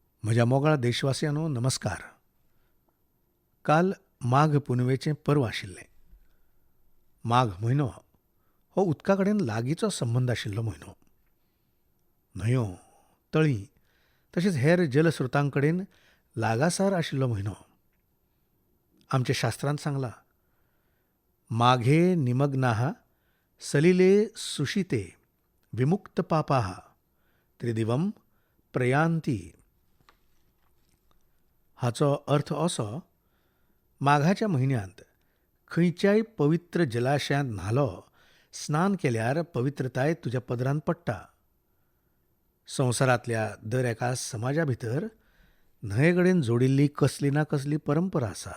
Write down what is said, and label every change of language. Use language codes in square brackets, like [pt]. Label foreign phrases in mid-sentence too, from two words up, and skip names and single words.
[kok] म्हज्या मोगाळ देशवासियांनो नमस्कार. काल माघ पुनवेचें पर्व आशिल्लें. माघ म्हयनो हो उदका कडेन लागींचो संबंद आशिल्लो म्हयनो. न्हंयो, तळीं तशेंच हेर जलस्रोतां कडेन लागासार आशिल्लो म्हयनो. आमच्या शास्त्रांत सांगलां, [sa] माघे निमग्नाः सलिले सुशीते विमुक्त पापाः त्रिदिवम प्रयान्ती. [kok] हाचो अर्थ असो, माघाच्या म्हयन्यांत खंयच्याय पवित्र जलाशयांत न्हालो, स्नान केल्यार पवित्रताय तुज्या पदरांत पडटा. संवसारांतल्या दर एका समाजा भितर न्हंये कडेन जोडिल्ली कसली ना कसली परंपरा आसा.